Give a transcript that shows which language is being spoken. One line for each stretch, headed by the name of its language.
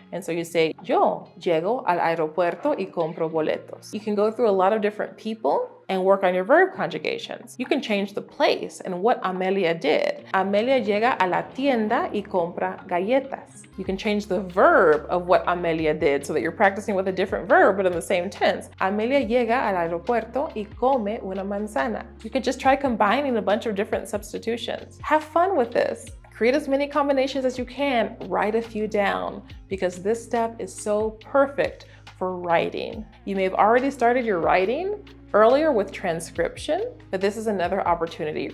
English: And so you say,
Spanish: yo llego al aeropuerto y compro boletos.
English: You can go through a lot of different people and work on your verb conjugations. You can change the place and what Amelia did.
Spanish: Amelia llega a la tienda y compra galletas.
English: You can change the verb of what Amelia did so that you're practicing with a different verb but in the same tense.
Spanish: Amelia llega al aeropuerto y come una manzana.
English: You could just try combining a bunch of different substitutions. Have fun with this. Create as many combinations as you can, write a few down, because this step is so perfect for writing. You may have already started your writing earlier with transcription, but this is another opportunity.